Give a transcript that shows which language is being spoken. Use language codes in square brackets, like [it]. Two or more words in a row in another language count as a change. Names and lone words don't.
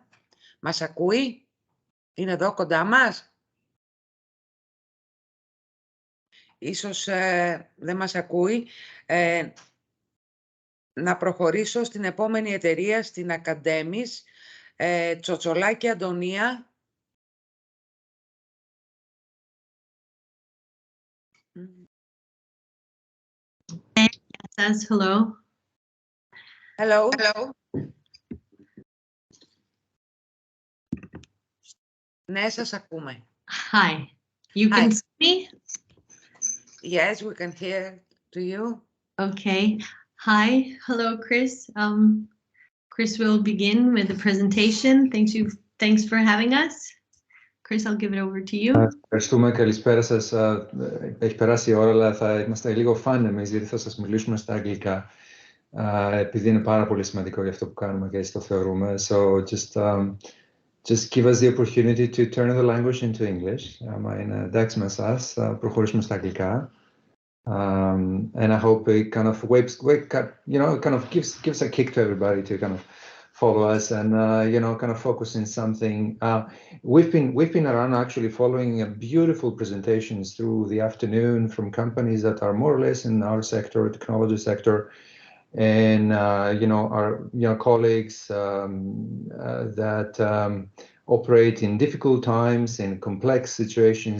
[el] Μας ακούει? Είναι εδώ κοντά μας? Ίσως δεν μας ακούει. Να προχωρήσω στην επόμενη εταιρεία, στην ACCADEMIS. Τσοτσολάκη Αντωνία. [en] Says hello. Hello. Hello. [el] Ναι, σας ακούμε. [en] Hi. You can see me? Yes, we can hear to you. Okay. Hi. Hello, Chris. Chris will begin with the presentation. Thanks for having us. Chris, I'll give it over to you. [el] Ευχαριστούμε, καλησπέρα σας. Έχει περάσει η ώρα, αλλά θα είμαστε λίγο φαν εμείς, γιατί θα σας μιλήσουμε στα αγγλικά. Επειδή είναι πάρα πολύ σημαντικό για αυτό που κάνουμε και έτσι το θεωρούμε. [en] So just give us the opportunity to turn the language into English. [el] Είναι εντάξει με εσάς, θα προχωρήσουμε στα αγγλικά. [en] And I hope it kind of kind of gives a kick to everybody to kind of follow us and kind of focus in something. We've been around actually following beautiful presentations through the afternoon from companies that are more or less in our sector, technology sector, and our colleagues that operate in difficult times, in complex situations.